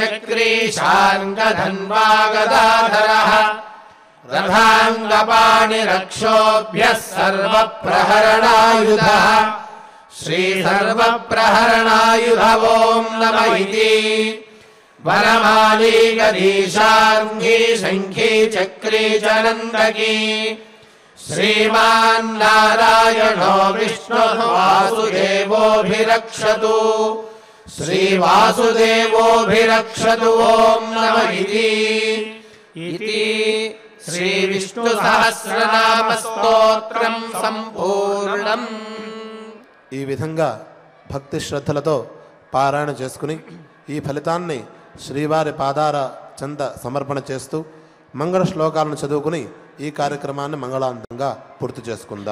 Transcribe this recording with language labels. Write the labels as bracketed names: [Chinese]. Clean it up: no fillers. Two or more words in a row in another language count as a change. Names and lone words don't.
[Sanskrit] चक्रीशाङ्गधन्वागदाधरः रथाङ्गपाणिरक्षोभ्यः सर्वप्रहरणायुधः श्रीसर्वप्रहरणायुध ॐ नमः इति वनमाली गदीशार्ङ्गी शङ्खी चक्री च नन्दकी श्रीमान् नारायणो विष्णुः वासुदेवोऽभिरक्षतु श्रीवासुदेवोऽभिरक्षतु ॐ नमः इति श्रीविष्णुसहस्रनामस्तोत्रं సంపూర్ణం। [Telugu] ఈ విధంగా భక్తి శ్రద్ధలతో పారాయణ చేసుకుని ఈ ఫలితాన్ని శ్రీవారి పాదార చెంత సమర్పణ చేస్తూ మంగళ శ్లోకాలను చదువుకుని ఈ కార్యక్రమాన్ని మంగళాంతంగా పూర్తి చేసుకుందాం.